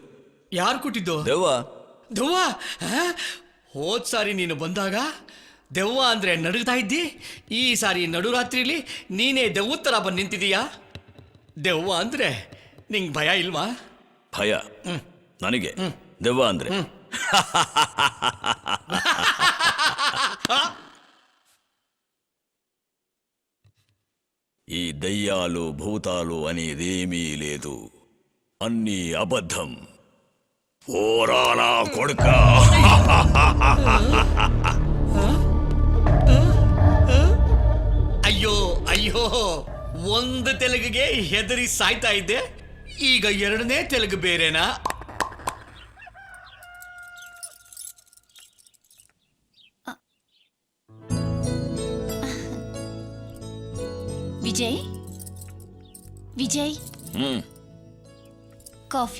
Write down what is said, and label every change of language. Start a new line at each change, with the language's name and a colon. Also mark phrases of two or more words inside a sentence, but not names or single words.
Kannada: ಯಾರು ಕೊಟ್ಟಿದ್ದು? ದೆವ್ವ. ಹೋದ್ ಸಾರಿ ನೀನು ಬಂದಾಗ ದೆವ್ವ ಅಂದ್ರೆ ನಡುಗ್ತಾ ಇದ್ದಿ, ಈ ಸಾರಿ ನಡುರಾತ್ರಿಲಿ ನೀನೇ ದೆವ್ವ ತರ ಬಂದು ನಿಂತಿದೀಯಾ. ದೆವ್ವ ಅಂದ್ರೆ ನಿಂಗೆ ಭಯ ಇಲ್ವಾ? ಭಯ ನನಗೆ, ದೆವ್ವ ಅಂದ್ರೆ
Telugu: ఈ దయ్యాలు భూతాలు అనేదేమీ లేదు, అన్నీ అబద్ధం. ఓరాలా కొడుక.
Kannada: ಅಯ್ಯೋ ಅಯ್ಯೋ, ಒಂದು ತೆಲುಗಿಗೆ ಹೆದರಿ ಸಾಯ್ತಾ ಇದ್ದೆ, ಈಗ 2ನೇ ತೆಲುಗು ಬೇರೆನಾ? ವಿಜಯ್, ಕಾಫಿ.